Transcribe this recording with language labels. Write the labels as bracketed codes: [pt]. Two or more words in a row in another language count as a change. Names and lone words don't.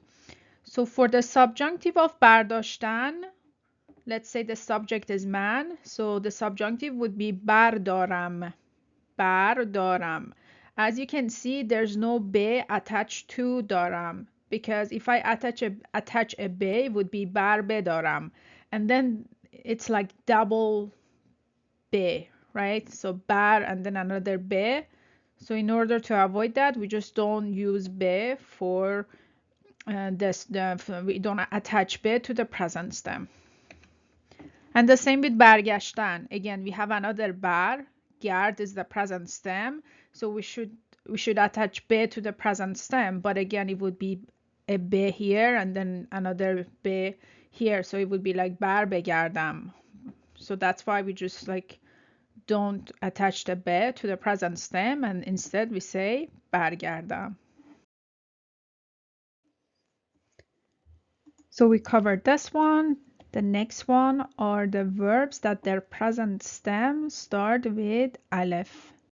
[en] So for the subjunctive of برداشتن, let's say the subject is man. So the subjunctive would be [fa] بردارم. بردارم. [en] As you can see, there's no be attached to دارم. Because if I attach a be, it would be [fa] بر بدارم. [en] And then it's like double be, right? So بر and then another be. So in order to avoid that, we just don't use be for we don't attach be to the present stem. And the same with برگشتن. Again, we have another بر. گرد is the present stem. So we should attach be to the present stem. But again, it would be a be here and then another be here. So it would be like [fa] بر بگردم. [en] So that's why we just like don't attach the be to the present stem and instead we say برگردم. So we covered this one. The next one are the verbs that their present stem start with aleph.